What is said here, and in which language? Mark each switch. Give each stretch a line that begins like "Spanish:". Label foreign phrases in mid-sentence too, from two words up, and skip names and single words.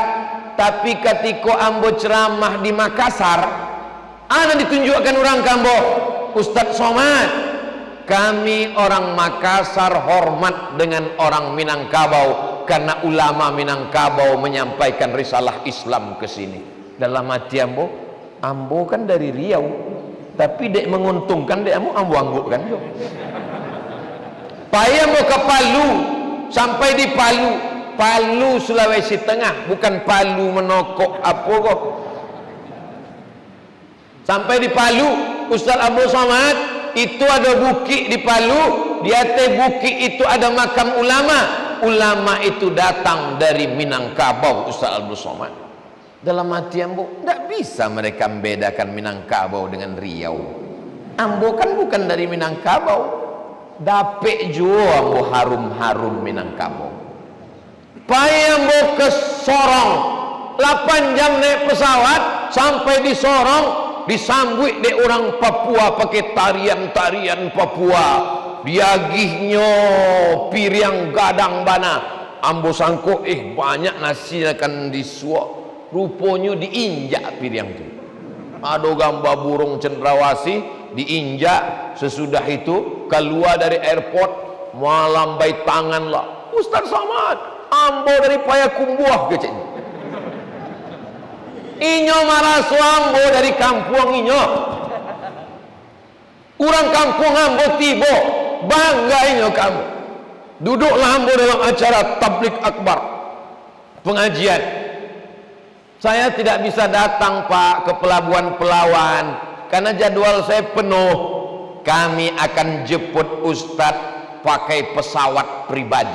Indonesian: Tapi ketika ambo ceramah di Makassar, ada ditunjukkan orang Kambo, Ustadz Somad. Kami orang Makassar hormat dengan orang Minangkabau karena ulama Minangkabau menyampaikan risalah Islam ke sini.
Minangkabau: Dalam hati ambo kan dari Riau, tapi dek menguntungkan dek ambo anggukkan jo.
Indonesian: Payah mau ke Palu, sampai di Palu Sulawesi Tengah, bukan Palu Menokok apa kok. Sampai di Palu, Ustaz Abdul Somad, itu ada bukit di Palu, di atas bukit itu ada makam ulama. Ulama itu datang dari Minangkabau, Ustaz Abdul Somad. Dalam hati ambo, tidak bisa mereka membedakan Minangkabau dengan Riau. Ambo kan bukan dari Minangkabau. Dapet juga ambo harum-harum Minangkabau. Payah ambo ke Sorong, 8 jam naik pesawat sampai di Sorong, disambut de orang Papua pakai tarian-tarian Papua.
Minangkabau: Diagihnya piring gadang bana. Ambo sangko banyak nasi akan disuap.
Indonesian: Rupanya diinjak piring tu. Ada gambar burung cendrawasih diinjak. Sesudah itu keluar dari airport melambai tangan lah. Ustaz Somad, ambo dari Payakumbuh kecil.
Minangkabau: Inyo marah ambo dari kampung inyo. Orang kampung ambo tibo, bangga inyo kamu.
Indonesian: Duduklah ambo dalam acara tablik akbar, pengajian. Saya tidak bisa datang Pak ke Pelabuhan Pelawan karena jadwal saya penuh. Kami akan jemput Ustadz pakai pesawat pribadi.